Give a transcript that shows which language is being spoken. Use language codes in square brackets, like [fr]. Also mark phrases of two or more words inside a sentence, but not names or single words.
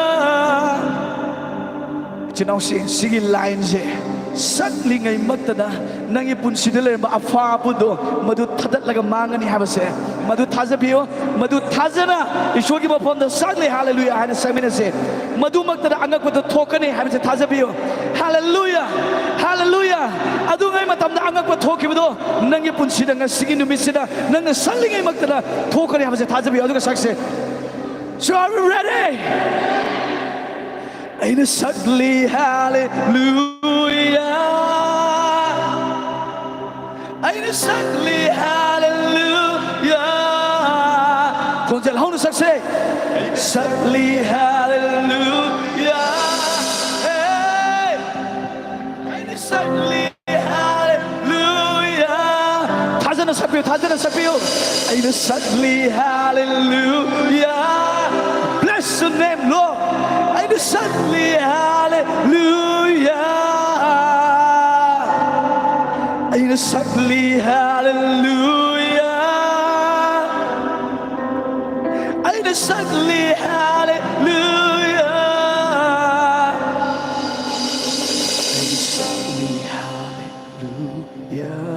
[mni] chinaw sige line je sagli ngai maktada nangi punsida le ma afa pudo madu thadat laga mangani habase madu thajabiyo madu thajana ishogi bapomda sagli hallelujah hana samina se madu maktada angak pudo thokani habase thajabiyo hallelujah hallelujah adu ngai matamda angak pudo thokibido nangi punsida ngasigi numisida nanga sagli ngai maktada thokani habase thajabiyo adu sakse [en] so are we ready [mni] aina sagli hallelujah aina sagli hallelujah konjal honu sakse sagli hallelujah hey aina sagli hallelujah thajana sapiyo aina sagli hallelujah [en] bless your name Lord [mni] aina sagli hallelujah aina sagli hallelujah aina sagli hallelujah aina sagli hallelujah